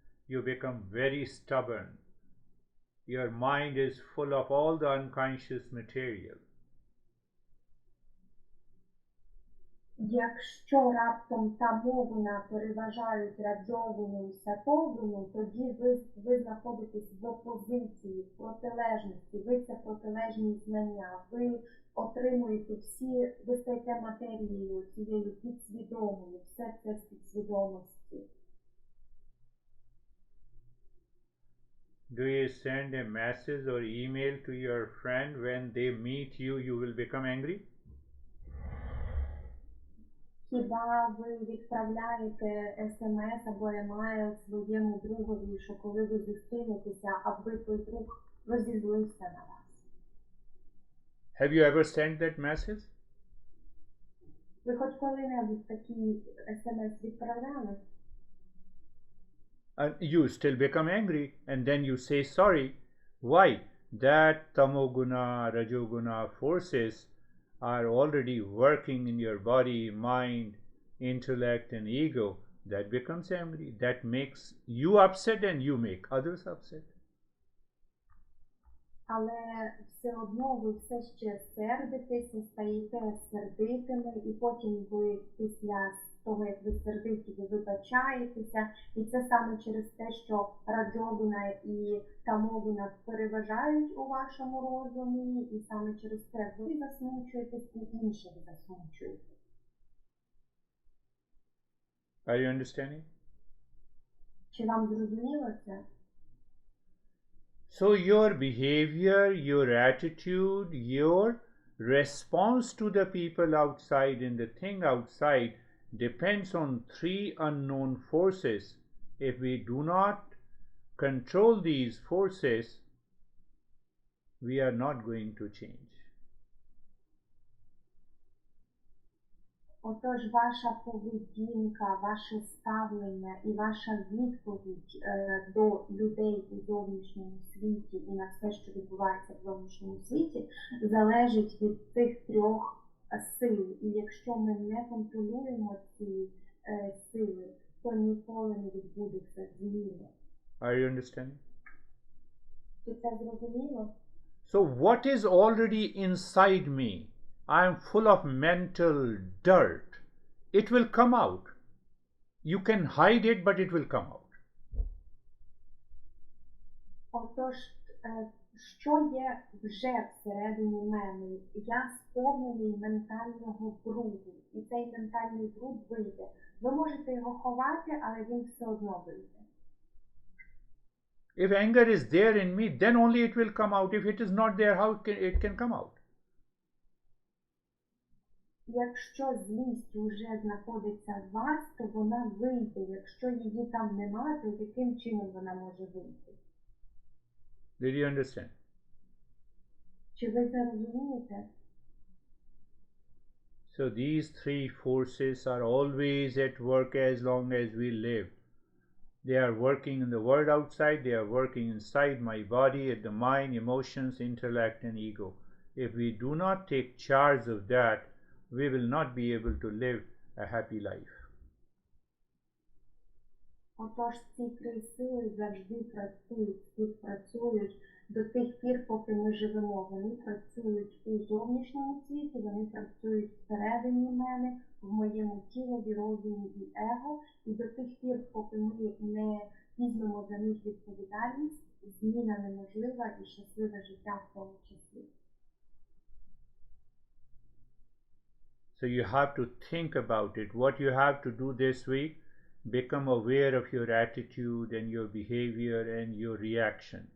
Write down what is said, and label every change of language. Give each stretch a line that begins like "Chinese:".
English: You become very stubborn. Your mind is full of all the unconscious material.
Ukrainian: Якщо раптом тамогуна переважають раджогуну і сатогуну, тоді ви знаходитесь в опозиції, в протилежності, ви це протилежні знання, ви отримуєте ви стаєте матерією, цією підсвідомою, все це з підсвідомості.
English: Do you send a message or email to your friend when they meet you, you will become angry?
Ukrainian: Хіба ви відправляєте смс або емейл своєму другові, що коли ви зустрінетеся, аби той друг розізлився на вас?
English: Have you ever sent that message?
Ukrainian: Ви хоч коли-небудь такі смс відправляли?
English: And you still become angry, and then you say sorry. Why? That tamoguna, rajoguna forces are already working in your body, mind, intellect, and ego. That becomes angry. That makes you upset, and you make others upset.
Ukrainian: Але все одно ви все ще сердитеся, стаєте сердитими, і потім ви після того, як ви сердиті, ви вибачаєтеся. І це саме через те, що раджогуна і тамогуна переважають у вашому розумі, і саме через те ви засмучуєтесь і інших засмучуєте.
English: Are you understanding?
Ukrainian: Чи вам зрозуміло це?
English: So your behavior, your attitude, your response to the people outside and the thing outside depends on three unknown forces. If we do not control these forces, we are not going to change.
Ukrainian: Отож, ваша поведінка, ваше ставлення і ваша відповідь до людей у зовнішньому світі і на все, що відбувається в зовнішньому світі, залежить від цих трьох сил. І якщо ми не контролюємо ці сили, то ніколи не відбудеться зміни.
English: Are you understanding?
Ukrainian: Чи це зрозуміло?
English: So what is already inside me? I am full of mental dirt. It will come out. You can hide it, but it will come out.
Ukrainian: Отож, що є вже всередині мене? Я сповнений ментального бруду, і цей ментальний бруд вийде. Ви можете його ховати, але він все одно вийде.
English: If anger is there in me, then only it will come out. If it is not there, how it can come out?
Ukrainian: Якщо злість вже знаходиться в вас, то вона вийде. Якщо її там немає, то яким чином вона може вийти?
English: Did you understand?
Ukrainian: Чи ви це розумієте?
English: So these three forces are always at work as long as we live. They are working in the world outside, they are working inside my body, at the mind, emotions, intellect, and ego. If we do not take charge of that, we will not be able to live a happy life.
Ukrainian: Отож, ці три сили завжди працюють, співпрацюють до тих пір, поки ми живемо. Вони працюють у зовнішньому світі, вони працюють всередині мене, в моєму тілі, розумі і его. І до тих пір, поки ми не візьмемо за них відповідальність, зміна неможлива і щасливе життя в тому числі.
English: So you have to think about it. What you have to do this week, become aware of your attitude and your behavior and your reaction.